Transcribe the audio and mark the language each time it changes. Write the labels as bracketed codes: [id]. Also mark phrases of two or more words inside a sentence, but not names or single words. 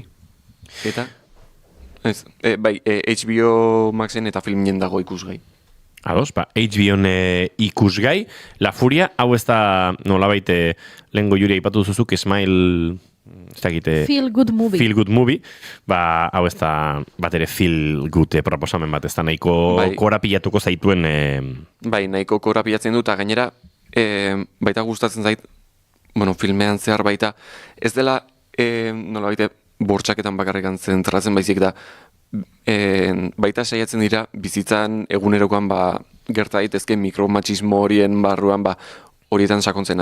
[eu] Eta HBO Maxen eta Filminen dago ikusgai. Ados, HBO-n ikusgai. La Furia, hau ez da nolabait lehengo juri aipatu duzuzuk, Smile... Feel Good Movie. Feel Good Movie. Hau ez da bat ere [en] feel good [eu] proposamen bat, ez da nahiko korapilatuko zaituen... nahiko korapilatzen dut, eta gainera baita gustatzen zait, filmean zehar baita, ez dela nolabait bortxaketan bakarrikan zentratzen baizik da, baita saiatzen dira bizitzan egunerokoan gerta daitezke mikromatxismo horien barruan horietan sakontzen.